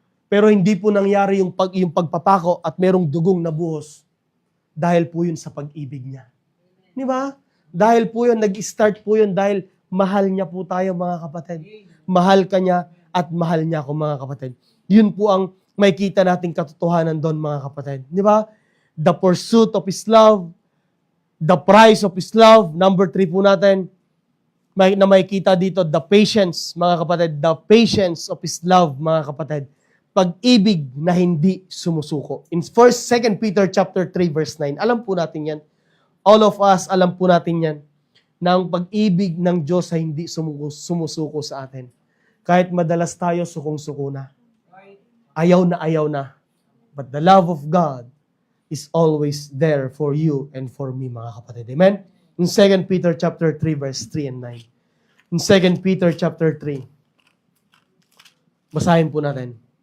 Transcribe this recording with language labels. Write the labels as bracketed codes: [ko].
[tl] Pero hindi po nangyari yung pagpapako at merong dugong nabuhos dahil po yun sa pag-ibig niya. Di ba? Dahil po yun, nag-start po yun dahil mahal niya po tayo, mga kapatid. Mahal ka niya at mahal niya ako, mga kapatid. Yun po ang makikita nating katotohanan doon, mga kapatid. Di ba? [en] The pursuit of His love, the price of His love. [tl] Number 3 po natin, na makikita dito, [en] the patience, [tl] mga kapatid. [en] The patience of His love, [tl] mga kapatid. Pag-ibig na hindi sumusuko. [en] In 2 Peter chapter 3 verse 9, [tl] alam po natin yan. [en] All of us, [tl] alam po natin yan, na ang pag-ibig ng Diyos ay hindi sumusuko sa atin. Kahit madalas tayo sukong-suko na. Ayaw na. [en] But the love of God is always there for you and for me, [tl] mga kapatid. [en] Amen? In 2 Peter chapter 3 verse 3 and 9. In 2 Peter chapter 3, [tl] basahin po natin.